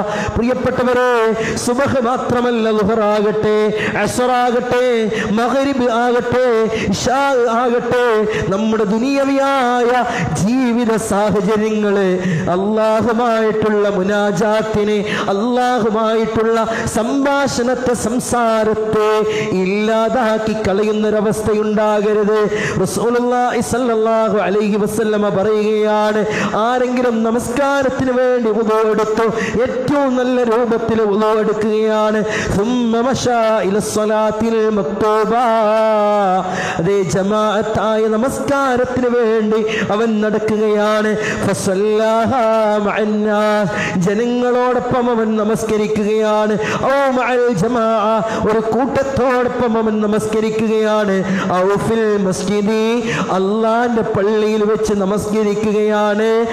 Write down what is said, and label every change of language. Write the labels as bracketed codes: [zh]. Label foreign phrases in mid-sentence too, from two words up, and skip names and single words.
[ml] പ്രിയപ്പെട്ടവരെ, സുബഹ് മാത്രമല്ല, ളുഹറാകട്ടെ, അസ്റാകട്ടെ, മഗ്രിബ് ആകട്ടെ, ഇശാ ആകട്ടെ, നമ്മുടെ ദുനിയവിയായ ജീവിത സാഹചര്യങ്ങള് അല്ലാഹുമായിട്ടുള്ള മുനാജാത്തിനെ, അല്ലാഹുമായിട്ടുള്ള സംഭാഷണത്തെ, സംസാരത്തെ ഇല്ലാതാക്കി കളയുന്നൊരവസ്ഥയുണ്ടാകരുത്. [ar] رسول الله صلى الله عليه وسلم [ml] പറയുകയാണ്, ആരെങ്കിലും നമസ്കാരത്തിന് വേണ്ടി വുളൂ എടുത്തു, ഏറ്റവും നല്ല രൂപത്തിൽ വുളൂ എടുക്കുകയാണ്, [ar] ثم مشى الى الصلاه المكتوبه, [ml] അതേ ജമാഅത്തായ നമസ്കാരത്തിന് വേണ്ടി അവൻ നടക്കുകയാണ്, [ar] فصلاها مع الناس, [ml] ജനങ്ങളോടൊപ്പം അവൻ നമസ്കരിക്കുകയാണ്, [ar] أو مع الجماعة, [ml] ഒരു കൂട്ടത്തോടൊപ്പം അവൻ നമസ്കരിക്കുകയാണ്, [ar] أو في المسجد, [ml] അല്ലാഹുവിന്റെ പള്ളിയിൽ വെച്ച് നമസ്കരിക്കുകയാണ്,